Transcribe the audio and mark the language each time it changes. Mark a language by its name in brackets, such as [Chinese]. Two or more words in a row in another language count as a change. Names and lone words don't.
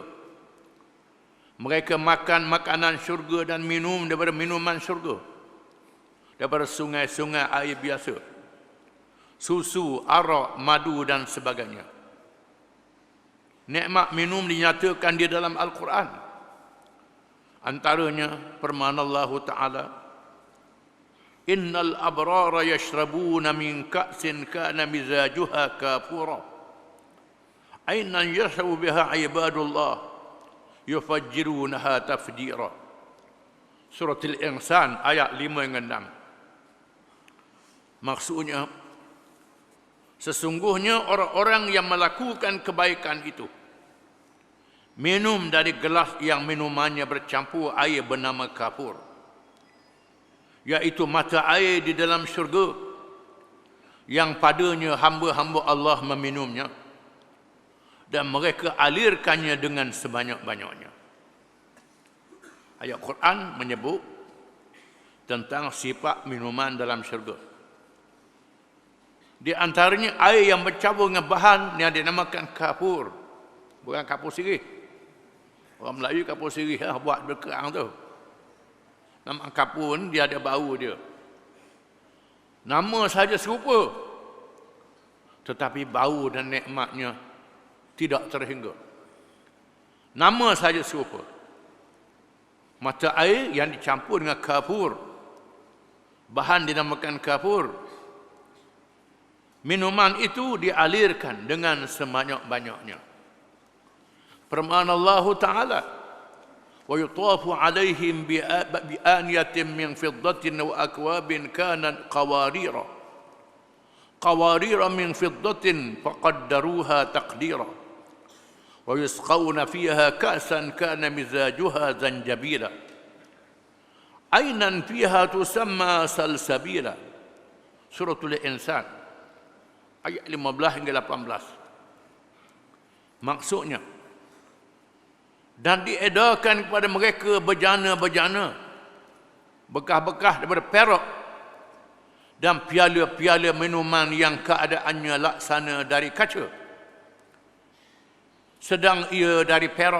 [Malay] Mereka makan makanan syurga dan minum daripada minuman syurga, daripada sungai-sungai air biasa, susu, arak, madu dan sebagainya. Nikmat minum dinyatakan di dalam Al-Quran. Antaranya firman Allah Ta'ala, [Arabic] إن الأبرار يشربون من كأس كان مزاجها كافورا. عينا يشرب بها عباد الله يفجرونها تفجيرا. [Malay] Surah Al-Insan ayat 5 hingga 6. Maksudnya, sesungguhnya orang-orang yang melakukan kebaikan itu minum dari gelas yang minumannya bercampur air bernama kafur, iaitu mata air di dalam syurga yang padanya hamba-hamba Allah meminumnya dan mereka alirkannya dengan sebanyak-banyaknya. Ayat Quran menyebut tentang sifat minuman dalam syurga. Di antaranya air yang bercampur dengan bahan yang dinamakan kafur. Bukan kapur sirih. Orang Melayu kapur sirih buat berkerang tu. Nama kapur ni dia ada bau dia. Nama saja serupa, tetapi bau dan nikmatnya tidak terhingga. Nama saja serupa, Mata air yang dicampur dengan kafur. Bahan dinamakan kafur. Minuman itu dialirkan dengan sebanyak-banyaknya. Firman Allah Ta'ala, [Arabic] وَيُطَافُ عَلَيْهِمْ بِآنِيَةٍ مِّنْ فِضَّةٍ وَأَكْوَابٍ كَانَتْ قَوَارِيرَ مِنْ فِضَّةٍ فَقَدَّرُوهَا تَقْدِيرًا وَيُسْقَوْنَ فِيهَا كَأْسًا كَانَ مِزَاجُهَا زَنْجَبِيلًا عَيْنًا فِيهَا تُسَمَّى سَلْسَبِيلًا. [Malay] Suratul Insan ayat 15 hingga 18. Maksudnya, dan diedarkan kepada mereka bejana-bejana, bekas-bekas daripada perak, dan piala-piala minuman yang keadaannya laksana dari kaca, sedang ia dari perak.